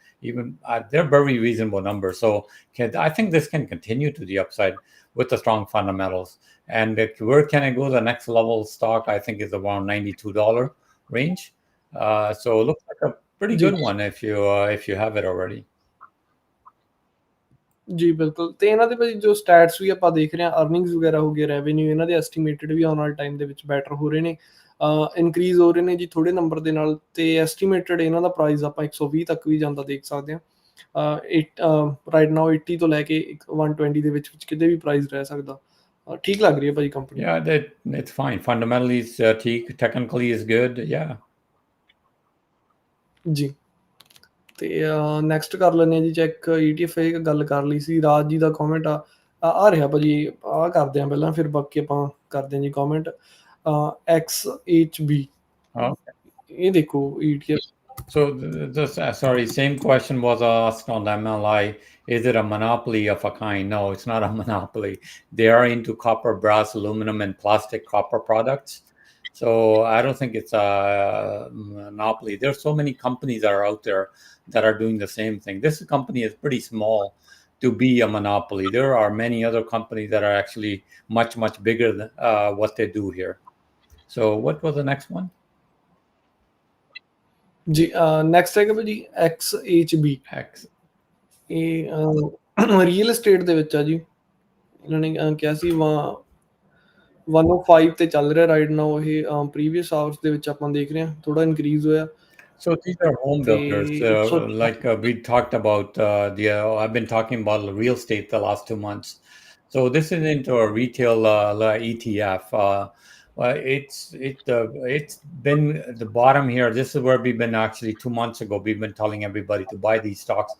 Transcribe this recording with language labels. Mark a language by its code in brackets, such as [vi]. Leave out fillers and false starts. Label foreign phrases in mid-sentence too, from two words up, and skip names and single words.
[en] Even they're very reasonable numbers. So I think this can continue to the upside with the strong fundamentals. And where can it go? The next level stock, I think, is around $92 range. So it looks like a pretty good one if you have it already. [pa] ਜੀ ਬਿਲਕੁਲ, ਤੇ ਇਹਨਾਂ ਦੇ ਭਾਜੀ ਜੋ ਸਟੈਟਸ ਵੀ ਆਪਾਂ ਦੇਖ ਰਹੇ ਹਾਂ, ਅਰਨਿੰਗਸ ਵਗੈਰਾ ਹੋ ਗਏ, ਰੈਵਨਿਊ ਇਹਨਾਂ ਦੇ ਐਸਟੀਮੇਟਡ ਵੀ ਆਉਣ ਵਾਲੇ ਟਾਈਮ ਦੇ ਵਿੱਚ ਬੈਟਰ ਹੋ ਰਹੇ ਨੇ, ਇਨਕਰੀਜ਼ ਹੋ ਰਹੇ ਨੇ ਜੀ ਥੋੜੇ ਨੰਬਰ ਦੇ ਨਾਲ, ਤੇ ਐਸਟੀਮੇਟਡ ਇਹਨਾਂ ਦਾ ਪ੍ਰਾਈਸ ਆਪਾਂ 120 ਤੱਕ ਵੀ ਜਾਂਦਾ ਦੇਖ ਸਕਦੇ ਹਾਂ। [en] right now [pa] 80 ਤੋਂ ਲੈ ਕੇ 120 ਦੇ ਵਿੱਚ ਕਿਤੇ ਵੀ ਪ੍ਰਾਈਸ ਰਹਿ ਸਕਦਾ। ਠੀਕ ਲੱਗ ਰਹੀ ਹੈ ਭਾਜੀ ਕੰਪਨੀ। [en] Yeah, it's fine. Fundamentally, it's ਠੀਕ. Technically, is good. Yeah. [pa] ਜੀ, ਤੇ ਨੈਕਸਟ ਕਰ ਲੈਂਦੇ ਹਾਂ ਜੀ ਚੈੱਕ। ETF ਇਹ ਗੱਲ ਕਰ ਲਈ ਸੀ। ਰਾਜ ਜੀ ਦਾ ਕਮੈਂਟ ਆ ਰਿਹਾ ਭਾਜੀ, ਆਹ ਕਰਦੇ ਹਾਂ ਪਹਿਲਾਂ, ਫਿਰ ਬਾਕੀ ਆਪਾਂ ਕਰਦੇ ਹਾਂ ਜੀ ਕਮੈਂਟ। XHB, ਇਹ ਦੇਖੋ ETF। [en] So sorry, same question was asked on the MLI. Is it a monopoly of a kind? No, it's not a monopoly. They are into copper, brass, aluminum, and plastic copper products. So I don't think it's a monopoly. There are so many companies that are out there that are doing the same thing. This company is pretty small to be a monopoly. There are many other companies that are actually much, much bigger than what they do here. So what was the next one? [pa] ਜੀ ਨੈਕਸਟ ਹੈਗਾ ਭਾਜੀ XHB। ਇਹ [en] real estate [pa] ਦੇ ਵਿੱਚ ਆ ਜੀ। ਇਹਨਾਂ ਨੇ ਕਿਹਾ ਸੀ 105 ਤੇ ਚੱਲ ਰਿਹਾ [en] right now. [pa] ਇਹ [en] previous hours [pa] ਦੇ ਵਿੱਚ ਆਪਾਂ ਦੇਖ ਰਹੇ ਹਾਂ ਥੋੜਾ ਇਨਕਰੀਜ਼ ਹੋਇਆ। [en] So these are home builders, like we talked about. I've been talking about real estate the last 2 months. So this is into a retail ETF. It's been the bottom here. This is where we've been actually 2 months ago. We've been telling everybody to buy these stocks.